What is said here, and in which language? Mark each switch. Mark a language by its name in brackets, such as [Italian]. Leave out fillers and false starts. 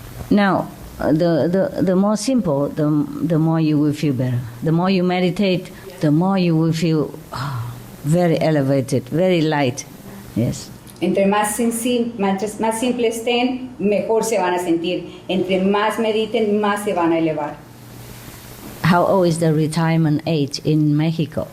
[English] Now, the more simple, the more you will feel better. The more you meditate, the more you will feel very elevated, very light. Yes. [Spanish] Entre más simple estén, mejor se van a sentir. Entre más mediten, más se van a elevar. [English] How old is the retirement age in Mexico?